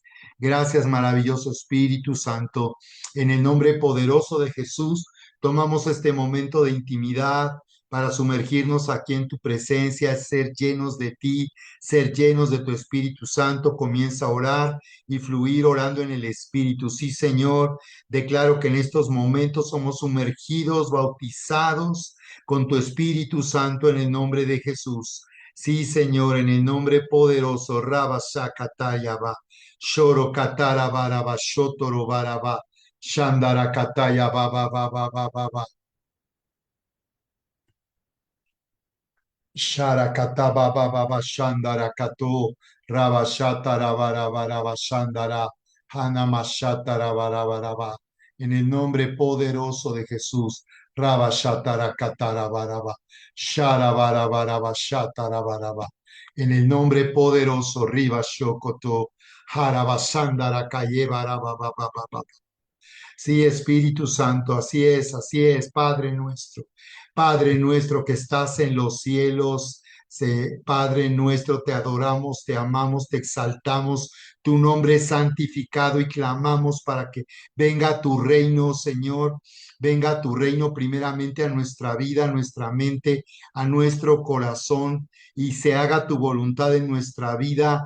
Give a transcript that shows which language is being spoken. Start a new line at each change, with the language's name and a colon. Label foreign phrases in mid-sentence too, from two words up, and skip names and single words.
Spanish: Gracias, maravilloso Espíritu Santo. En el nombre poderoso de Jesús, tomamos este momento de intimidad para sumergirnos aquí en tu presencia, ser llenos de ti, ser llenos de tu Espíritu Santo. Comienza a orar y fluir orando en el Espíritu. Sí, Señor, declaro que en estos momentos somos sumergidos, bautizados con tu Espíritu Santo en el nombre de Jesús. Sí, Señor, en el nombre poderoso, Rabba Shakatayaba, Shoro Katara Baraba, Shotoro Baraba, Shandara Kataya Baba Baba Baba Baba, Shara Kataba Baba Baba, Shandara Kato, Rabba Shatara Baraba Baraba Shandara, Hanama Shatara Baraba Baraba, en el nombre poderoso de Jesús, Rabba Shatara Katara Baraba, Shara Baraba Baraba Shatara Baraba, en el nombre poderoso, Riva Shokoto, Harabasandara Kayeva Baraba Baba Baba. Sí, Espíritu Santo, así es, Padre nuestro que estás en los cielos, Padre nuestro, te adoramos, te amamos, te exaltamos, tu nombre es santificado y clamamos para que venga tu reino, Señor, venga tu reino primeramente a nuestra vida, a nuestra mente, a nuestro corazón y se haga tu voluntad en nuestra vida.